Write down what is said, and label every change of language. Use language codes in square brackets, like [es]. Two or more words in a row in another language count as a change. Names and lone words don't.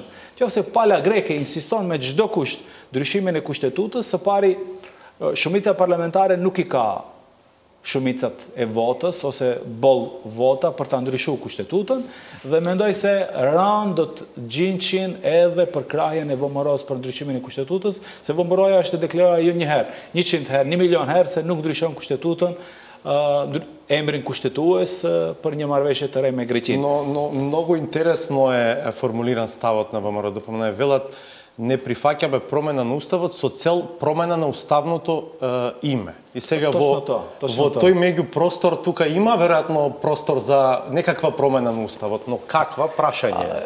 [sq] Nëse pala greke insiston me çdo kusht ndryshimin e kushtetutës, së pari shumica parlamentare nuk i ka shumicat e votës ose boll vota për ta ndryshuar kushtetutën dhe mendoj se rënd do të gjinqin edhe për krahjen e VMRO-s për ndryshimin e kushtetutës, se VMRO-ja është deklaruar jo një herë, 100 herë, 1 milion herë se nuk ndryshon kushtetutën, emrin kushtetues për një marrëveshje të re me Greqinë. [mk] Но много интересно е формулиран ставот на ВМРО ДПМН. Велат не прифаќаме промена на уставот со цел промена на уставното име. И сега во тој меѓупростор тука има веројатно простор за некаква промена на уставот, но каква прашање?